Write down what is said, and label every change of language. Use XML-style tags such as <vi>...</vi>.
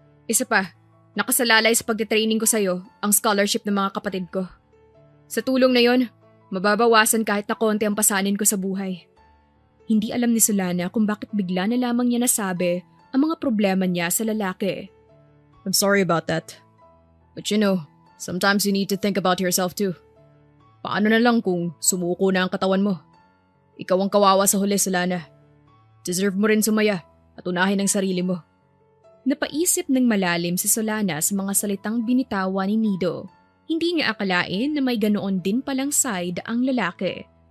<tl>Isa pa, nakasalalay sa pagtitraining ko sa'yo ang scholarship ng mga kapatid ko. Sa tulong na yon, mababawasan kahit na konti ang pasanin ko sa buhay. Hindi alam ni Solana kung bakit bigla na lamang niya nasabi ang mga problema niya sa lalaki.</tl> <en>I'm sorry about that. But you know, sometimes you need to think about yourself too.</en> <tl>Paano na lang kung sumuko na ang katawan mo? Ikaw ang kawawa sa huli, Solana. Deserve mo rin sumaya at unahin ang sarili mo. Napaisip ng malalim si Solana sa mga salitang binitawan ni Nido. Hindi niya akalain na may ganoon din palang side ang lalaki.</tl>